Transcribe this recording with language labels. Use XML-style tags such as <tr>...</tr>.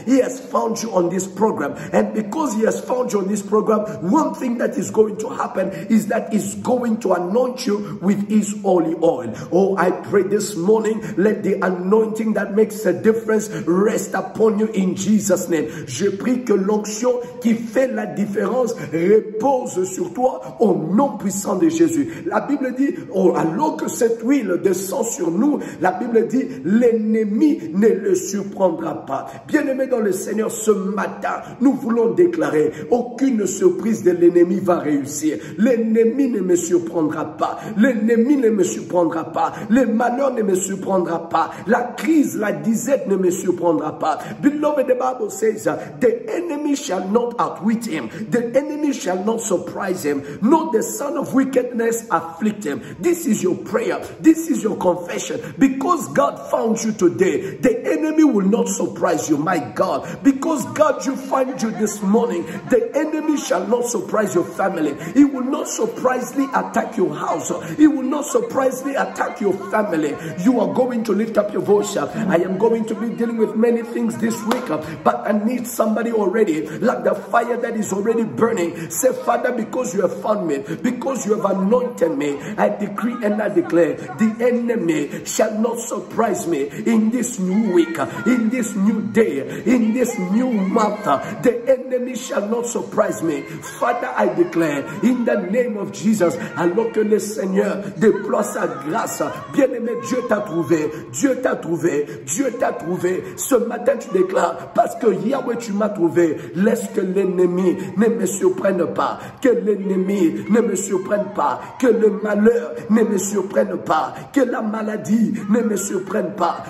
<en>He has found you on this program. And because he has found you on this program, one thing that is going to happen is that he's going to anoint you with his holy oil. Oh, I pray this morning, let the anointing that makes a difference rest upon you in Jesus' name.</en> <fr>Je prie que l'onction qui fait la différence repose sur toi au nom puissant de Jésus. La Bible dit, oh, alors que cette huile descend sur nous, la Bible dit, l'ennemi ne le surprendra pas. Bien-aimés dans le Seigneur, ce matin, nous voulons déclarer, aucune surprise de l'ennemi va réussir. L'ennemi ne me surprendra pas. L'ennemi ne me surprendra pas. Le malheur ne me surprendra pas. La crise, la disette ne me surprendra pas.</fr> <en>Beloved, the Bible says, the enemy shall not outwit him. The enemy shall not surprise him. Not the son of wickedness afflict him. This is your prayer. This is your confession. Because God found you today, the enemy will not surprise you, my God. Because God, you find you this morning, the enemy shall not surprise your family. He will not surprisingly attack your house. He will not surprisingly attack your family. You are going to lift up your voice. I am going to be dealing with many things this week, but I need somebody already, like the fire that is already burning. Say, Father, because you have found me, because you have anointed me, I decree and I declare, the enemy shall not surprise me in this new week, in this new day, in this new month. The enemy shall not surprise me. Father, I declare, in the name of Jesus,</en> <fr>alors que le Seigneur déploie sa grâce, bien-aimé, Dieu t'a trouvé, Dieu t'a trouvé, Dieu t'a trouvé. Ce matin, tu déclares, parce que Yahweh, tu m'as trouvé, laisse que l'ennemi ne me surprenne pas, que l'ennemi ne me surprenne pas, que le malheur ne me surprenne pas, que la maladie ne me surprenne pas.</fr>